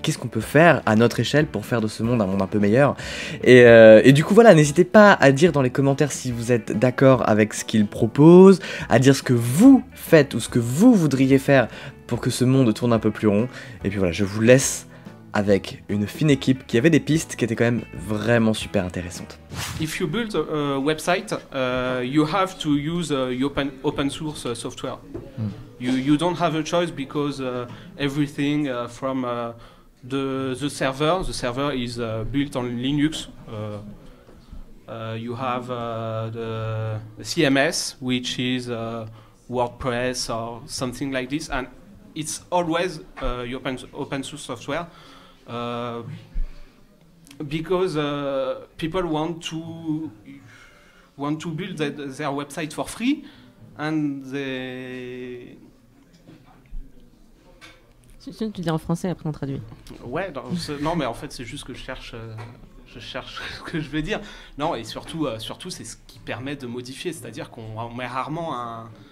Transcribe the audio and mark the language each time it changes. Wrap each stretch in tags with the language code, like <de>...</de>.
<fr>Et qu'est-ce qu'on peut faire à notre échelle pour faire de ce monde un monde un peu meilleur. Et du coup, voilà, n'hésitez pas à dire dans les commentaires si vous êtes d'accord avec ce qu'ils proposent, à dire ce que vous faites ou ce que vous voudriez faire pour que ce monde tourne un peu plus rond. Et puis voilà, je vous laisse avec une fine équipe qui avait des pistes qui étaient quand même vraiment super intéressantes.</fr> <en>If you build a website, you have to use open source software. You don't have a choice because everything from the server is built on Linux. You have the CMS, which is WordPress or something like this, and it's always open source software. Because people want to build their website for free, and they...</en> <fr>Tu dis en français, après on traduit. Ouais, non, mais en fait c'est juste que je cherche ce que je veux dire. Non, et surtout c'est ce qui permet de modifier, c'est-à-dire qu'on met rarement un...</fr>